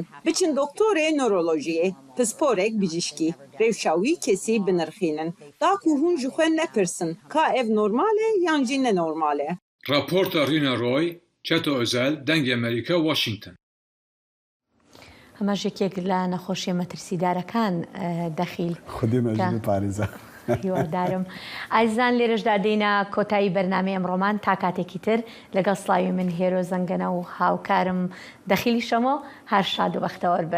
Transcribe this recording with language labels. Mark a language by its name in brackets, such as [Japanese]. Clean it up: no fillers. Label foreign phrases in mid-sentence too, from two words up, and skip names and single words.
[Kurdish] Biçin doktorê nörolojiyê, pisporek bijîşkî. Rewşa wî kesî binirxînin. Da ku hûn ji xwe nepirsin ka ev normal e yan jî nenormal e. Raporta Rina Roy, Çeto Özel, Dengê Amerika, Washington. [Central Kurdish] ئەمەش یەکێک لە نەخۆشیە مەترسیدارەکان دەخیل خودی مەژنی پارێزە. هیوادارم. ئازیزان لێرەشدا دێنە کۆتایی بەرنامەی ئەمڕۆمان تا کاتێکی تر لەگەڵ سڵاوی من هێرۆ زەنگەنە و هاوکارم دەخیلی شەمۆ هەر شاد و بەختەوەر بن.